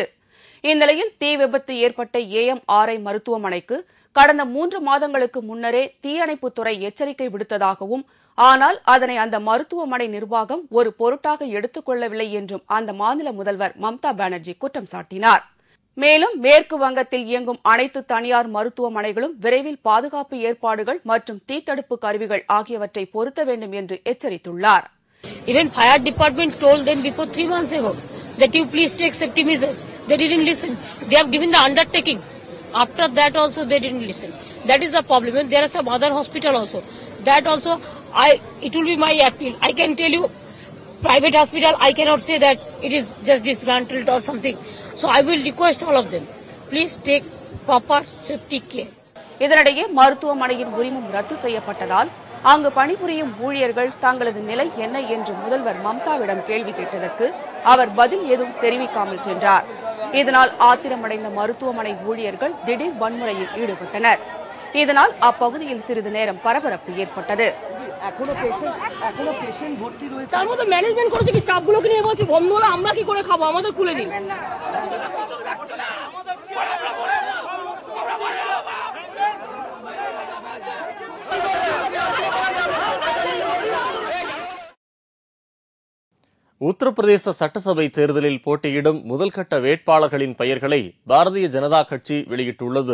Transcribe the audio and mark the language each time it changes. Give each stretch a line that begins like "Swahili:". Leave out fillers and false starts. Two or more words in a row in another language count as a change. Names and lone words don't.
Tamil: இந்நிலையில் தீ விபத்து ஏற்பட்ட AMRI மருத்துவமனைக்கு கடந்த 3 மாதங்களுக்கு முன்னரே தீயணைப்புத்துறை எச்சரிக்கை விடுத்ததாகவும், ஆனால் அதனை அந்த மருத்துவமனை நிர்வாகம் ஒரு பொருட்டாக எடுத்துக் கொள்ளவில்லை என்றும் அந்த மாநில முதல்வர் மம்தா பானர்ஜி குற்றம் சாட்டினார். மேலும் மேற்கு வங்கத்தில் இயங்கும் அனைத்து தனியார் மருத்துவமனைகளும் விரைவில் பாதுகாப்பு ஏற்பாடுகள் மற்றும் தீத்தடுப்பு கருவிகள் ஆகியவற்றை பொருத்த வேண்டும் என்று எச்சரித்துள்ளார்.
English: Even fire department told them before 3 months ago that you please take safety measures. They didn't listen. They have given the undertaking. After that also they didn't listen. That is the problem. And there are some other hospital also. That also, it will be my appeal. I can tell you, private hospital, I cannot say that it is just dismantled or something. So I will request all of them, please take proper safety care.
Tamil: இதனிடையே மருத்துவமனையின் உரிமம் ரத்து செய்யப்பட்டதால் அங்கு பணிபுரியும் ஊழியர்கள் தங்களது நிலை என்ன என்று முதல்வர் மம்தாவிடம் கேள்வி கேட்டதற்கு அவர் பதில் எதுவும் தெரிவிக்காமல் சென்றார். இதனால் ஆத்திரமடைந்த மருத்துவமனை ஊழியர்கள் திடீர் வன்முறையில் ஈடுபட்டனர். இதனால் அப்பகுதியில் சிறிது நேரம் பரபரப்பு ஏற்பட்டது.
Bangla: তার মধ্যে ম্যানেজমেন্ট করেছে কি স্টাফগুলোকে নিয়ে বলছে বন্ধ হলে আমরা কি করে খাবো, আমাদের খুলে দিন।
Tamil: உத்தரப்பிரதேச சட்டசபை தேர்தலில் போட்டியிடும் முதல்கட்ட வேட்பாளர்களின் பெயர்களை பாரதிய ஜனதா கட்சி வெளியிட்டுள்ளது.